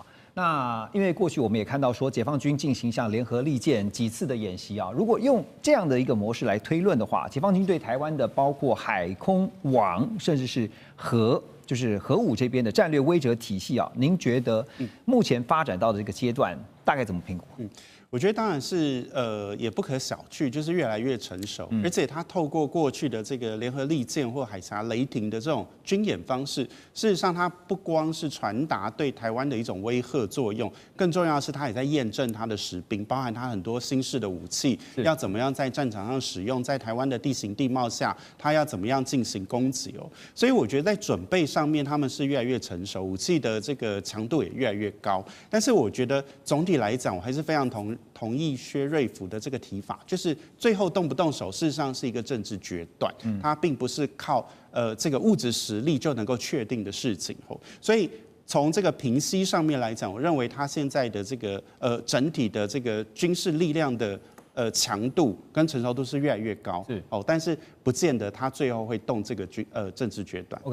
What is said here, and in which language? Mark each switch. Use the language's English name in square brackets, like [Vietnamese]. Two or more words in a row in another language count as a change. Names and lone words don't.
[Chinese] 那因為過去我們也看到說，解放軍進行像聯合利劍幾次的演習如果用這樣的一個模式來推論的話，解放軍對台灣的包括海空網甚至是就是核武這邊的戰略威懾體系您覺得目前發展到的這個階段大概怎麼評估？我覺得當然是也不可小覷，就是越來越成熟，而且它透過過去的這個聯合利劍或海峽雷霆的這種軍演方式，事實上它不光是傳達對台灣的一種威嚇作用，更重要的是它也在驗證它的實兵，包含它很多新式的武器要怎麼樣在戰場上使用，在台灣的地形地貌下，它要怎麼樣進行攻擊所以我覺得在準備上面他們是越來越成熟，武器的這個強度也越來越高。但是我覺得總體來講，我還是非常同意薛瑞福的這個提法，就是最後動不動手，事實上是一個政治決斷，它並不是靠這個物質實力就能夠確定的事情所以從這個平息上面來講，我認為他現在的這個整體的這個軍事力量的強度跟成熟度是越來越高，但是不見得他最後會動這個政治決斷。